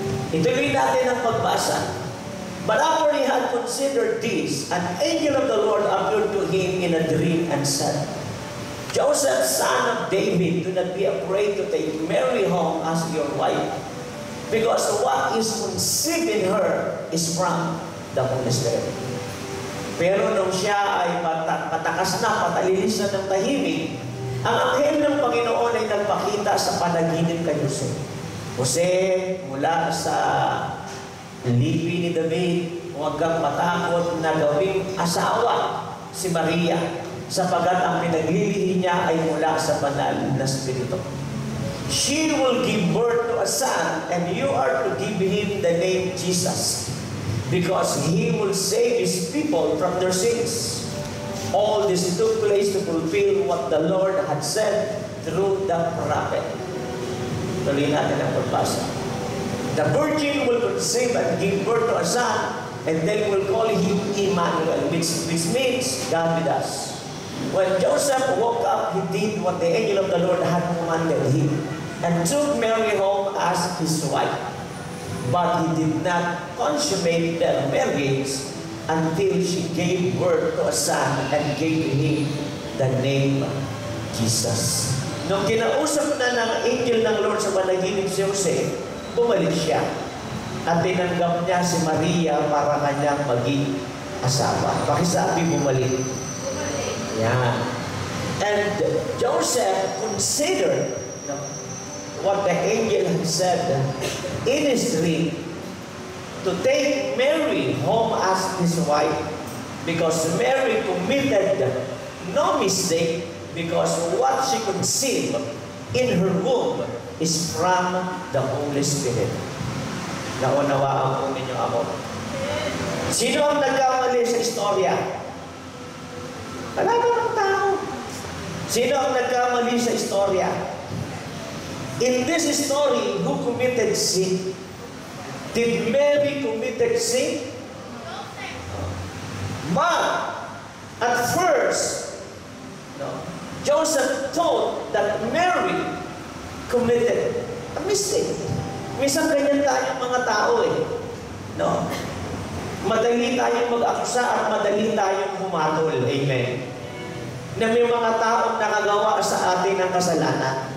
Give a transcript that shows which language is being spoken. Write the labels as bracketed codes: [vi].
[tl] Ituloy natin ang pagbasa. [en] But after he had considered this, an angel of the Lord appeared to him in a dream and said, Joseph, son of David, do not be afraid to take Mary home as your wife, because what is conceived in her is from the Holy Spirit. [tl] Pero nung siya ay patakas na, patalilis na ng tahimik, ang anghel ng Panginoon ay nagpakita sa panaginip kay Jose. Jose, mula sa lipi ni David, huwag kang matakot na gawing asawa si Maria. sapagat ang pinaglilihi niya ay mula sa banal na Espiritu. [en] She will give birth to a son, and you are to give him the name Jesus, because he will save his people from their sins. All this took place to fulfill what the Lord had said through the prophet. [tl] Tuloy natin ang pagbasa. [en] The virgin will conceive and give birth to a son, and they will call him Emmanuel, which means God with us. When Joseph woke up, he did what the angel of the Lord had commanded him, and took Mary home as his wife. But he did not consummate their marriage until she gave birth to a son and gave him the name Jesus. [tl] Nung kinausap na ng angel ng Lord sa panaginip si Jose, bumalik siya at tinanggap niya si Maria para kanyang maging asawa. Pakisabi, bumalik. [en] Yeah. And Joseph considered what the angel had said in his dream to take Mary home as his wife, because Mary committed no mistake, because what she conceived in her womb is from the Holy Spirit. [tl] Naunawaan po ninyo ako. Sino ang nagkamali sa istorya? Wala ba ng tao? Sino ang nagkamali sa istorya? [en] In this story, who committed sin? Did Mary committed sin? But at first, Joseph thought that Mary committed a mistake. [tl] Minsan ganyan tayong mga tao eh. No? Madali tayong mag-akusa at madali tayong humatol. Amen. Na may mga taong nakagawa sa atin ng kasalanan.